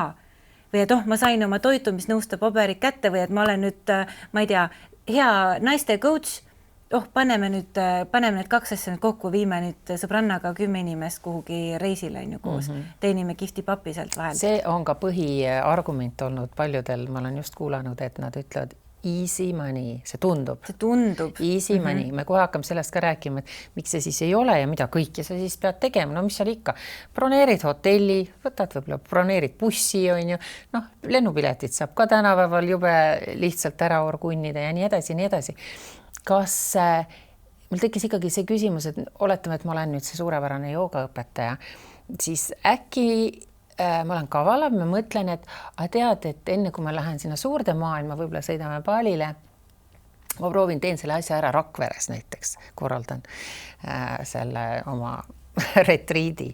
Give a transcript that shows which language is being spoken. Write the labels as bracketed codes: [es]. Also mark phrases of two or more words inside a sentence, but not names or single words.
[et] Või et ma sain oma toitumisnõuste paberid kätte või et ma olen nüüd, ma ei tea, hea naiste coach, paneme need kaks asja nüüd kokku, viime nüüd sõbrannaga 10 inimest kuhugi reisile koos, teenime kihvti papi sealt vahel. See on ka põhiargument olnud paljudel, ma olen just kuulanud, et nad ütlevad [en] easy money, [et] see tundub. [en] Easy money, [et] me kohe hakkame sellest ka rääkima, et miks see siis ei ole ja mida kõike sa siis pead tegema, no mis seal ikka, broneerid hotelli, võtad võib-olla, broneerid bussi, lennupiletit saab ka tänapäeval jube lihtsalt ära orgunnida ja nii edasi. Kas mul tekkis ikkagi see küsimus, et oletame, et ma olen nüüd see suurepärane joogaõpetaja, siis äkki ma olen kavala, ma mõtlen, et tead, et enne kui ma lähen sinna suurde maailma, võib-olla sõidame Balile, ma proovin, teen selle asja ära Rakveres näiteks, korraldan selle oma retriidi.